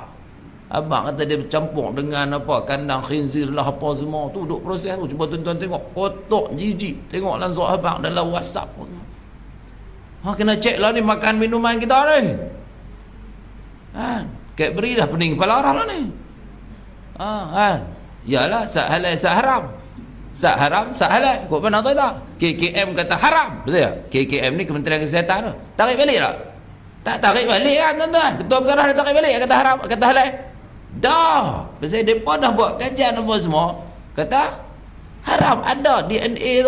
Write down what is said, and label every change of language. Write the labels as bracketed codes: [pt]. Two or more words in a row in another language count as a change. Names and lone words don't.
[ms] Abang kata dia bercampur dengan apa, kandang khinzir lah apa semua tu, duk proses tu. Cuba tuan-tuan tengok, kotak jijik. Tengok langsung abang dalam WhatsApp. Kena cek lah ni makan minuman kita ni. Cadbury dah pening kepala orang lah ni. Yalah, sak halal sak haram. Sak haram sak halal. Kok mana tahu tak? KKM kata haram. Betul tak? KKM ni Kementerian Kesihatan tu. Tarik balik tak? Tak tarik balik kan, tuan-tuan. Ketua Pengarah dia tarik balik, kata haram, kata halal. Dah. Pasal mereka dah buat kajian apa semua. Kata haram, ada DNA tu.